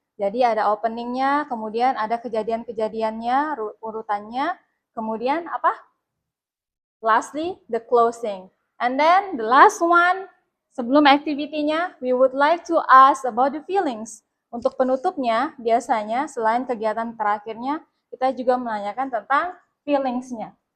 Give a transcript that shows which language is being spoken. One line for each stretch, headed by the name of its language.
Indonesian: Jadi ada openingnya, kemudian ada kejadian-kejadiannya, urutannya, kemudian apa?
English: Lastly, the closing. And then the last one,
Indonesian: sebelum activity-nya,
English: we would like to ask about the feelings.
Indonesian: Untuk penutupnya, biasanya selain kegiatan terakhirnya, kita juga menanyakan tentang feelings-nya.